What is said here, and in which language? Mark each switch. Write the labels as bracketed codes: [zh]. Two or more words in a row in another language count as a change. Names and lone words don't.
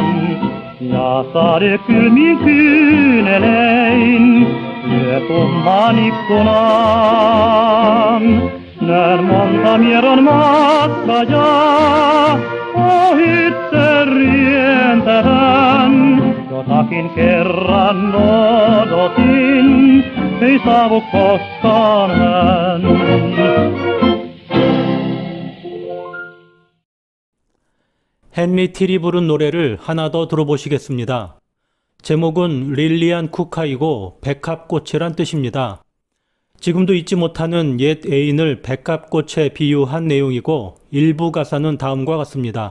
[fi] Ja sade kylmin kyynelein lyö kumman ikkunaan. Näen monta mieron matkaa ohitse rientävän. Jotakin kerran odotin, ei saavu koskaan hän. [ko] 헨리 틸이 부른 노래를 하나 더 들어보시겠습니다. 제목은 릴리안 쿠카이고 백합꽃이란 뜻입니다. 지금도 잊지 못하는 옛 애인을 백합꽃에 비유한 내용이고 일부 가사는 다음과 같습니다.